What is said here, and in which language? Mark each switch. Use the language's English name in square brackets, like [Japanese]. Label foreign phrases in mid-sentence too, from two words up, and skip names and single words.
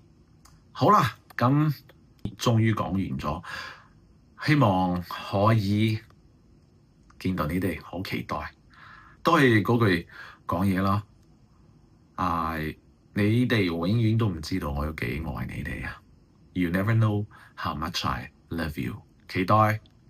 [Cantonese] 好啦，咁終於講完咗，希望可以見到你哋，好期待。都係嗰句講嘢啦，你哋永遠都唔知道我有幾愛你哋啊！ [English] You never know how much I love you。 [Cantonese] 期待